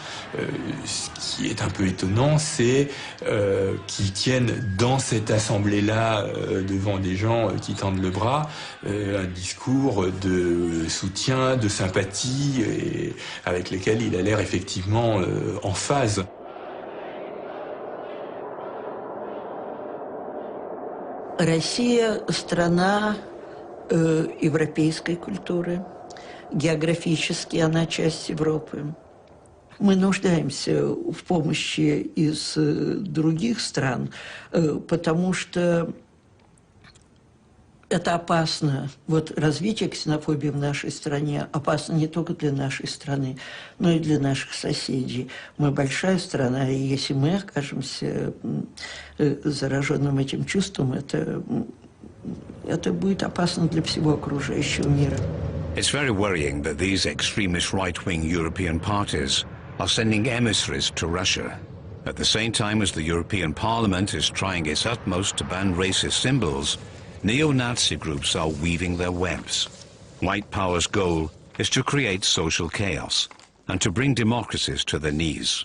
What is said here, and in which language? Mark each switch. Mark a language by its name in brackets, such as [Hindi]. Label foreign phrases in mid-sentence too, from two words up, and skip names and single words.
[French] Ce qui est un peu étonnant, c'est qu'ils tiennent dans cette assemblée-là, devant des gens qui tendent le bras, un discours de soutien, de sympathie, et avec lesquels il a l'air effectivement en phase. [Russian] Россия – страна европейской культуры. Географически она часть Европы. Мы нуждаемся в помощи из других стран, потому что это опасно. Вот развитие ксенофобии в нашей стране опасно не только для нашей страны, но и для наших соседей. Мы большая страна, и если мы окажемся зараженным этим чувством, это будет опасно для всего окружающего мира. [English] It's very worrying that these extremist right-wing European parties are sending emissaries to Russia, at the same time as the European Parliament is trying its utmost to ban racist symbols. Neo-Nazi groups are weaving their webs. White power's goal is to create social chaos and to bring democracies to their knees.